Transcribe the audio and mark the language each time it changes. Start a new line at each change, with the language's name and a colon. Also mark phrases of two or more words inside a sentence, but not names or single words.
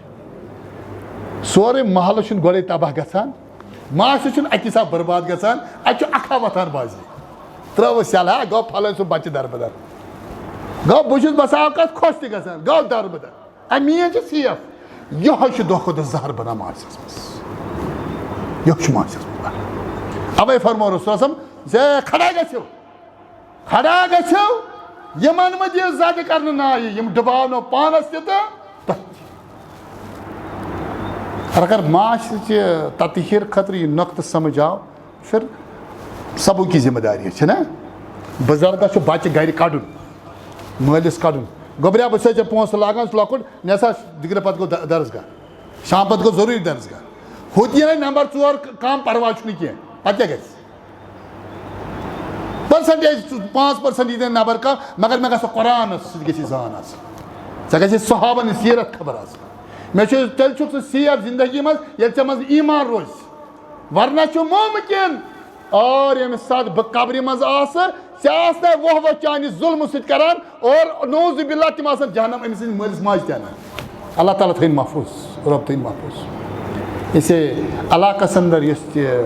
Kashmiri: سورُے محلہٕ چھُنہٕ گۄڈے تباہ گژھان معاشرٕ چھُنہٕ اکی ساتہٕ برباد گژھان اتہِ چھُ اکھا وۄتھان بازرٕ ترٲوٕس یلہٕ ہا گوٚو پھلٲنۍ سُنٛد بچہِ دربدر گوٚو بہٕ چھُس بسان اوقات خۄش تہِ گژھان گوٚو دربدر اَمہِ میٲنۍ چھِ سیف یہوے چھُ دۄہ کھۄتہٕ دۄہ زہر بنان معاشرس منٛز یہوے چھُ معاشرس منٛز بنان اوے فرمو رسول صٲب زِ کھڑا گژھِو یِمن مہ دِیِو زدِ کرنہٕ نایہِ یِم ڈُباونو پانس تہِ تہٕ تۄہہِ تہِ اگر معاشرٕچہِ تطہیٖر خٲطرٕ یہِ نۄقطہٕ سمجھ آو
Urdu: پھر سبو کی ذمہ داری ہے نا
Kashmiri: بزرگس بچہ گھر کڑن مالس کڑن گوبریا بس پونسہ لاگان لۄکُٹ نسا دِگر پتہٕ گوٚو درسگاہ شام پتہٕ گوٚو ضروٗری درسگاہ ہُتہِ یی نمبر 4 کم پرواے چھُنہٕ کینٛہہ پتہٕ کیٛاہ گژھِ پٔرسنٹیج 5% یی نمبر کم مگر مےٚ گژھِ قرآنس سۭتۍ گژھِ زان آسٕنۍ ژےٚ گژھِ صحابن ہٕنٛز سیرت خبر آسٕنۍ مےٚ چھُ تیٚلہِ چھُکھ ژٕ سیف زندگی منٛز ییٚلہِ ژےٚ منٛز ایمان روزِ ورنہ چھُ ممکن اور ییٚمہِ ساتہٕ بہٕ قبرِ منٛز آسہٕ ژےٚ آسنَے وۄہ چانہِ ظُلمہٕ سۭتۍ کران اور نوز باللہ تِم آسن جہنم أمۍ سٕنٛدِ مٲلِس ماجہِ تہِ اَنان اللہ تعالیٰ تھٲیِن محفوٗظ رۄب تھٲیِن محفوٗظ اسے علاقس اندر یُس تہِ